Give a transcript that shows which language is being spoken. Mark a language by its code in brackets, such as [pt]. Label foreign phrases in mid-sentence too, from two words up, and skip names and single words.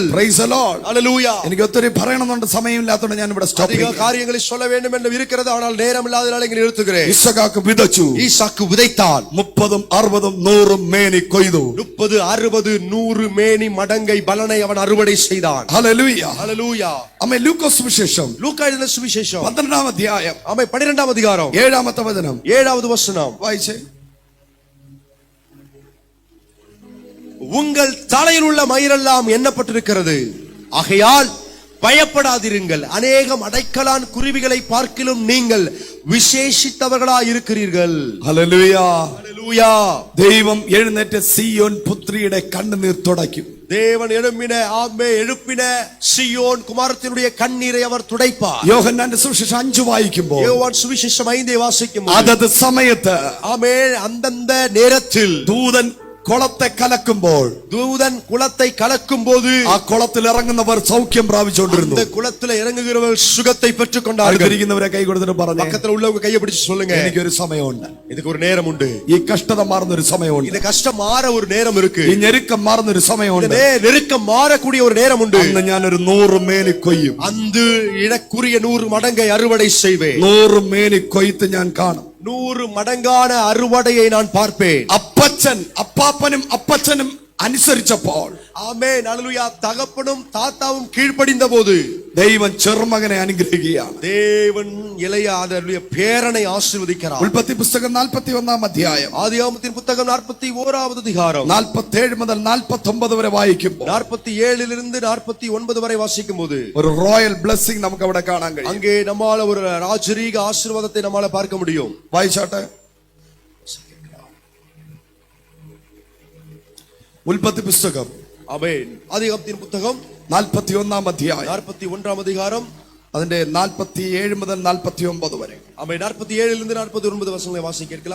[en] Praise the Lord. [ta] ஹalleluya. [ml] എനിക്ക് ഒത്തിരി പറയണമെന്നുണ്ട്, സമയമില്ലാത്തതുകൊണ്ട് ഞാൻ ഇവിടെ സ്റ്റോപ്പ് [ta] அதிக [ml] ചെയ്യാം. [ta] காரியங்களை சொல்ல வேண்டும் என்று இருக்கிறது, ஆனால் நேரம் இல்லாததால் இங்கே நிறுத்துகிறேன். [ml] ഇസ്ഹാക്ക് വിതച്ചു, [ta] ஈசாக்கு விதைத்தான். [ml] 30, 60, 100 മേനി കൊയ്തു. [ta] 30, 60, 100 மேனி மடங்கை பலனை அவன் அறுவடை செய்தான். [ml] ഹല്ലേലൂയ. [ta] ஹalleluya. [ml] അമ്മേ, ലൂക്കോസ് സുവിശേഷം [ta] லூக்கா எழுதின சுவிசேஷம் [ml] 12-ാം അധ്യായം [ta] ஆமை 12ஆம் அதிகாரம் [ml] 7-ാമത്തെ വചനം [ta] 7வது வசனம் [ml] വായിച്ചേ. [ta] உங்கள் தலையில் உள்ள மயிரெல்லாம் எண்ணப்பட்டிருக்கிறது. ஆகையால் பயப்படாதிருங்கள். அநேகம் அடைக்கலான் குருவிகளை பார்க்கிலும் நீங்கள் விசேஷித்தவர்களாய் இருக்கிறீர்கள். [ml] ഹല്ലേലൂയ. [ta] ஹல்லேலூயா. [ml] ദൈവം എഴുന്നേറ്റ സിയോൻ പുത്രിയുടെ കണ്ണുനീർ തുടയ്ക്കും. [ta] தேவன் எழுப்பின சியோன் குமாரத்தினுடைய கண்ணீரை அவர் துடைப்பார். [ml] യോഹന്നാന്റെ സുവിശേഷം 5 വായിക്കുമ്പോൾ [ta] யோவான் சுவிசேஷம் 5 வாசிக்கும்போது [ml] അതത് സമയത്ത് [ta] ஆமென், அந்தந்த நேரத்தில் [ml] ദൂതൻ കുളത്തെ കലക്കുമ്പോൾ [ta] தூதன் குளத்தை கலக்கும் போது [ml] ആ കുളത്തിൽ ഇറങ്ങുന്നവർ സൗഖ്യം പ്രാപിച്ചുകൊണ്ടിരുന്നു. [ta] அந்த குளத்துல இறங்குகிறவர்கள் சுகத்தை பெற்றுக் கொண்டார்கள். [ml] ഇരിക്കുന്നവരെ കൈ കൊടുത്തിട്ട് പറഞ്ഞു, [ta] பக்கத்துல உள்ளவங்க கையை பிடிச்சு சொல்லுங்க, [ml] എനിക്കൊരു സമയമുണ്ട്, [ta] இதுக்கு ஒரு நேரம் உண்டு. [ml] ഈ കഷ്ടത മാറുന്ന ഒരു സമയമുണ്ട്, [ta] இந்த கஷ்டம் மாற ஒரு நேரம் இருக்கு, [ml] ഈ ഞെരുക്കം മാറുന്ന ഒരു സമയമുണ്ട്, [ta] நெருக்கம் மாறக்கூடிய ஒரு நேரம் உண்டு. [ml] അന്ന് ഞാനൊരു 100 മേനി കൊയ്യും, [ta] அந்த இனக்குரிய 100 மடங்கை அறுவடை செய்வேன். [ml] 100 മേനി കൊയ്ത്ത് ഞാൻ കാണും. [ta] 100 மடங்கான அறுவடையை நான் பார்ப்பேன். [ml] അപ്പാപ്പനും അപ്പച്ചനും അനുസരിച്ചപ്പോൾ [ta] ஆமென், ஹல்லேலூயா. தகப்பனும் தாத்தாவும் கீழ்ப்படிந்த போது [ml] ദൈവം ചെറുമകനെ അനുഗ്രഹിക്കുകയാണ്. [ta] தேவன் இளைய பேரனை ஆசீர்வதிக்கிறார். [ml] ഉൽപ്പത്തി പുസ്തകം 41 അധ്യായം [ta] ஆதியாகமத்தின் புத்தகம் 41வது அதிகாரம் [ml] 47 മുതൽ 49 വരെ വായിക്കുമ്പോൾ [ta] 47 49 வரை வாசிக்கும் போது [ml] ഒരു [en] royal blessing [ml] നമുക്ക് അവിടെ കാണാൻ കഴിയും. [ta] அங்கே நம்மால ஒரு ராஜரீக ஆசீர்வாதத்தை நம்மால பார்க்க முடியும். [ml] വായിച്ചാട്ടെ. ഉൽപ്പത്തി പുസ്തകം [ta] ஆமென். ஆதியாகமத்தின் புத்தகம் [ml] 41 അധ്യായം [ta] 41 அதிகாரம் [ml] അതിന്റെ 47 മുതൽ 49 വരെ. [ta] ஆமென். 47 49 வசனங்களை வாசிக்க கேட்கலாம்.